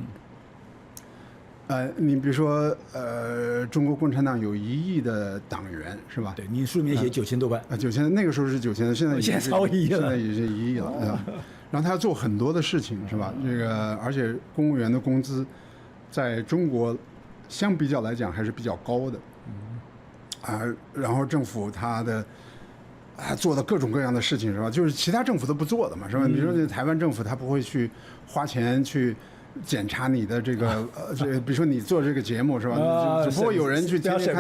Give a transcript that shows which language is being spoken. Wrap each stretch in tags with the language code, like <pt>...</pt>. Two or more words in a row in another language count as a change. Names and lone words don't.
<zh>你比如說，中國共產黨有1億的黨員，是吧？對，你書裡面寫9000多萬。 9000，那個時候是9000，現在超1億了，現在已經1億了，對吧？然後他要做很多的事情，是吧？這個，而且公務員的工資，在中國相比較來講還是比較高的。然後政府他做的各种各樣的事情，是吧？就是其他政府都不做的嘛，是吧？比如說台灣政府他不會去花錢去檢查你的這個比如說你做這個節目，是吧？就不會有人去天天看</zh>